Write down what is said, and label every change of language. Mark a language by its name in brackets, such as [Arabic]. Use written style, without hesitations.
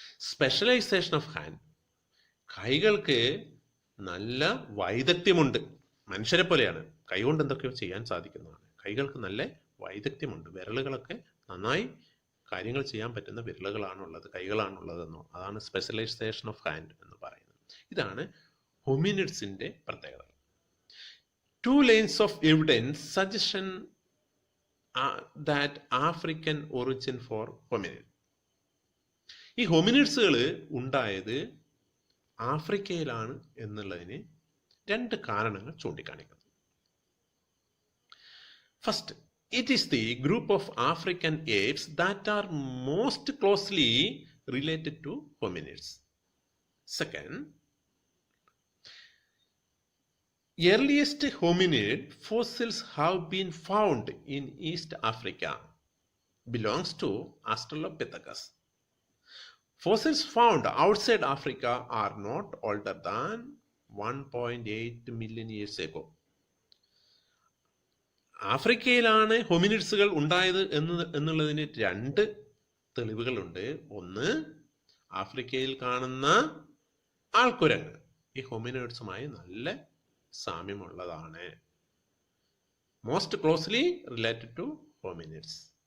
[English] specialisation of hand, [Malayalam] കൈകൾക്ക് നല്ല വൈദഗ്ധ്യമുണ്ട്. മനുഷ്യരെ പോലെയാണ്, കൈകൊണ്ട് എന്തൊക്കെയോ ചെയ്യാൻ സാധിക്കുന്നതാണ്. കൈകൾക്ക് നല്ല വൈദഗ്ധ്യമുണ്ട്. വിരലുകളൊക്കെ നന്നായി കാര്യങ്ങൾ ചെയ്യാൻ പറ്റുന്ന വിരലുകളാണുള്ളത്, കൈകളാണുള്ളതെന്നോ, അതാണ് [English] specialisation of hand [Malayalam] എന്ന് പറയുന്നത്. ഇതാണ് ഹോമിനിഡ്സിന്റെ പ്രത്യേകത. [English] 2 lines of evidence suggestion that African origin for hominid. [Malayalam] ഈ ഹോമിനിഡ്സുകൾ ഉണ്ടായത് ആഫ്രിക്കയിലാണ് എന്നുള്ളതിന് 2 കാരണങ്ങൾ ചൂണ്ടിക്കാണിക്കുന്നു. [English] First, it is the group of African apes that are most closely related to hominids. Second, earliest hominid fossils have been found in East Africa belongs to Australopithecus. Fossils found outside Africa are not older than 1.8 million years ago. [Malayalam] ആഫ്രിക്കയിലാണ് ഹോമിനിഡ്സുകൾ ഉണ്ടായത് എന്നുള്ളതിന് 2 തെളിവുകളുണ്ട്. ഒന്ന്, ആഫ്രിക്കയിൽ കാണുന്ന ആൾക്കുരങ്ങ് ഈ ഹോമിനിഡ്സുമായി നല്ല സാമ്യമുള്ളതാണ്, [English] Most closely related to hominids.